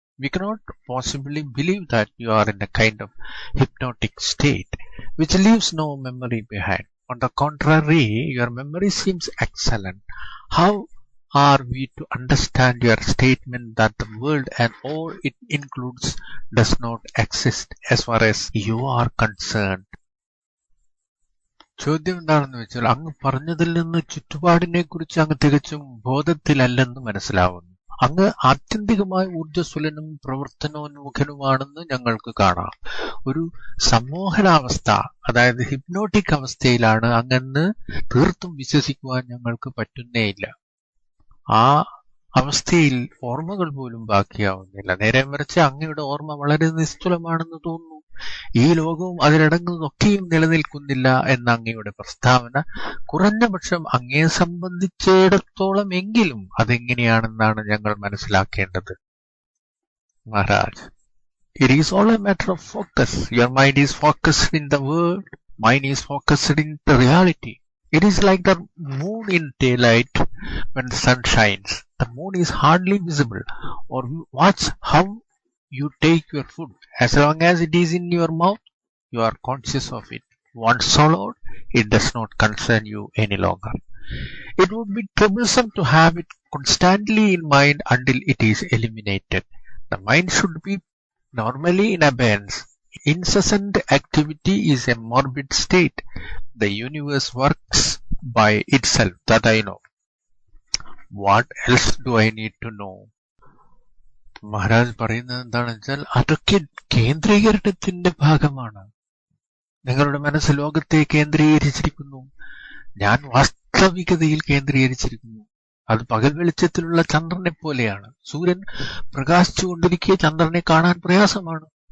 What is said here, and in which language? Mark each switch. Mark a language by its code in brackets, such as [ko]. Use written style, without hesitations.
[en] We cannot possibly believe that you are in a kind of hypnotic state, which leaves no memory behind. On the contrary, your memory seems excellent. How are we to understand your statement that the world and all it includes does not exist as far as you are concerned? [ml] ചോദ്യം എന്താണെന്ന് വെച്ചാൽ, അങ്ങ് പറഞ്ഞതിൽ നിന്ന് ചുറ്റുപാടിനെ കുറിച്ച് അങ്ങ് തികച്ചും ബോധത്തിലല്ലെന്ന് മനസ്സിലാവുന്നു. അങ്ങ് ആത്യന്തികമായി ഊർജ്ജസ്വലനും പ്രവർത്തനോന്മുഖനുമാണെന്ന് ഞങ്ങൾക്ക് കാണാം. ഒരു സമ്മോഹനാവസ്ഥ, അതായത് ഹിപ്നോട്ടിക് അവസ്ഥയിലാണ് അങ്ങെന്ന് തീർത്തും വിശ്വസിക്കുവാൻ ഞങ്ങൾക്ക് പറ്റുന്നേയില്ല. ആ അവസ്ഥയിൽ ഓർമ്മകൾ പോലും ബാക്കിയാവുന്നില്ല. നേരെ മറിച്ച് അങ്ങയുടെ ഓർമ്മ വളരെ നിസ്തുലമാണെന്ന് തോന്നുന്നു. ഈ ലോകവും അതിലടങ്ങുന്നതൊക്കെയും നിലനിൽക്കുന്നില്ല എന്ന അങ്ങയുടെ പ്രസ്താവന കുറഞ്ഞപക്ഷം അങ്ങയെ സംബന്ധിച്ചിടത്തോളം എങ്കിലും അതെങ്ങനെയാണെന്നാണ് ഞങ്ങൾ മനസ്സിലാക്കേണ്ടത്. [en] Maharaj, it is all a matter of focus. Your mind is focused in the world. Mine is focused in the reality. It is like the moon in daylight when the sun shines. The moon is hardly visible. Or watch how you take your food. As long as it is in your mouth, you are conscious of it. Once swallowed, it does not concern you any longer. It would be troublesome to have it constantly in mind until it is eliminated. The mind should be normally in abeyance. Incessant activity is a morbid state. The universe works by itself, that I know. What else do I need to know? [ml] Maharaj പറയുന്നത് എന്താണെന്ന് വെച്ചാൽ, അതൊക്കെ കേന്ദ്രീകരണത്തിന്റെ ഭാഗമാണ്. നിങ്ങളുടെ മനസ്സ് ലോകത്തെ കേന്ദ്രീകരിച്ചിരിക്കുന്നു. ഞാൻ വാസ്തവികതയിൽ കേന്ദ്രീകരിച്ചിരിക്കുന്നു. അത് പകൽ വെളിച്ചത്തിലുള്ള ചന്ദ്രനെ പോലെയാണ്. സൂര്യൻ പ്രകാശിച്ചുകൊണ്ടിരിക്കെ ചന്ദ്രനെ കാണാൻ പ്രയാസമാണ്.